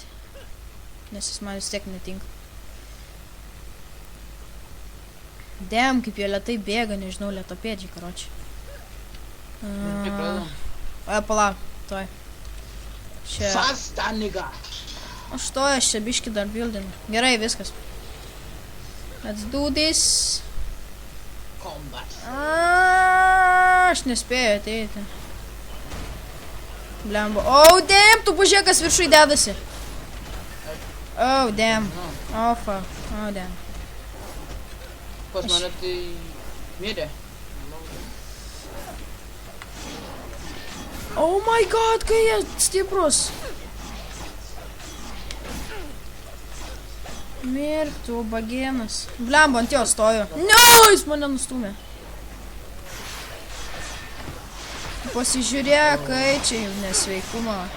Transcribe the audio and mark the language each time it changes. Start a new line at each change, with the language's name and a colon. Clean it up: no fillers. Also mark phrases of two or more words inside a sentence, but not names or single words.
Lithuanian: Nes jis man vis tiek netinka. Damn, kaip jie lėtai bėga, nežinau, lėtapėdžiai, karočiai. Palauk, toj. Čia... Sastaniga! Aš čia biškį dar buildinu. Gerai, viskas.
English: Let's do this. Combat.
Lithuanian: Aš nespėju ateiti. Blemba.
English: Oh, damn,
Lithuanian: tu pažiūrėk, kas viršui dedasi.
English: Oh, damn. Oh, fuck. Oh, damn.
Lithuanian: Pas mane tai mirė.
English: Oh my god,
Lithuanian: kai jie stiprus. Mirk, tu bagėnas. Blemba, ant jo stoju. No, jis mane nustumė. Pasižiūrėk, kai čia jau nesveikumo.